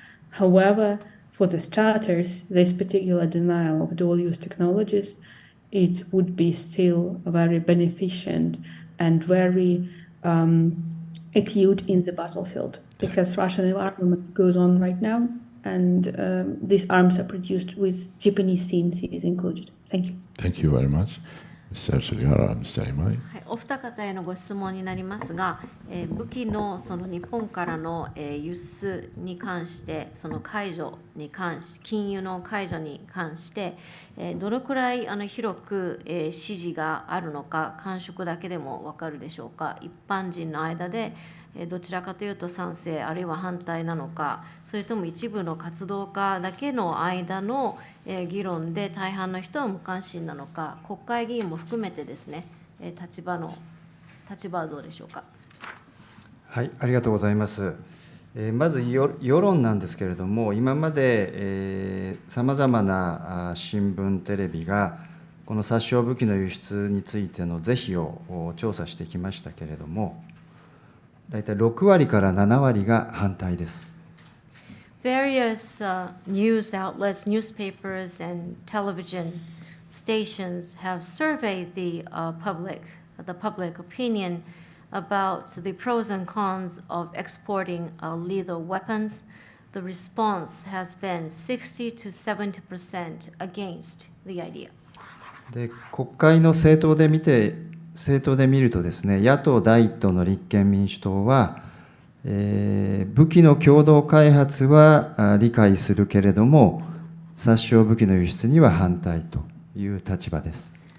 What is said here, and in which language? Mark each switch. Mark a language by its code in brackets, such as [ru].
[en] However, for the starters, this particular denial of dual-use technologies, it would be still very beneficent and very acute in the battlefield, because Russian armament goes on right now, and these arms are produced with Japanese CNCs included. Thank you. Thank you very much. Mr. Sugihara, Mr. Imai. [ja] お二方へのご質問になりますが、武器のその日本からの輸出に関して、その解除に関し、禁輸の解除に関して、どのくらい広く支持があるのか、感触だけでも分かるでしょうか。一般人の間でどちらかというと賛成あるいは反対なのか、それとも一部の活動家だけの間の議論で大半の人は無関心なのか、国会議員も含めてですね、立場はどうでしょうか。はい、ありがとうございます。まず世論なんですけれども、今までさまざまな新聞、テレビがこの殺傷武器の輸出についての是非を調査してきましたけれども、大体6割から7割が反対です。 [en] Various news outlets, newspapers, and television stations have surveyed the public opinion about the pros and cons of exporting lethal weapons. The response has been 60 to 70% against the idea. [ja] で、国会の政党で見るとですね、野党第一党の立憲民主党は、武器の共同開発は理解するけれども、殺傷武器の輸出には反対という立場です。